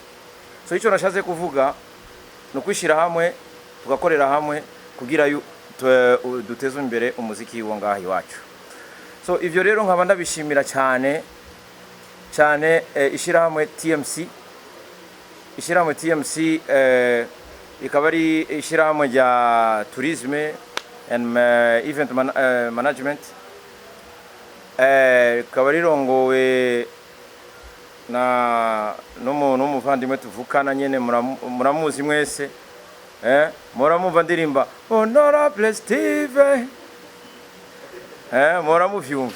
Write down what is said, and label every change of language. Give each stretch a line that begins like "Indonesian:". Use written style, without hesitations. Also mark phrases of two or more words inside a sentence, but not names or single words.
Rundi: So icyo nashaze kuvuga no kwishira hamwe tugakorera hamwe kugira duteze imbere umuziki wo ngaha iwacu. So ivyo rero nkaba ndabishimira cyane cyane ishirahamwe TMC. Ishirahamwe TMC ikaba ari ishirahamwe rya
English: tourisme and event management,
Rundi: ikaba rirongowe na n'umuvandimwe tuvukana nyene muramuzi mwese, muramumva ndirimba Honorable Steve, muramuvyumva.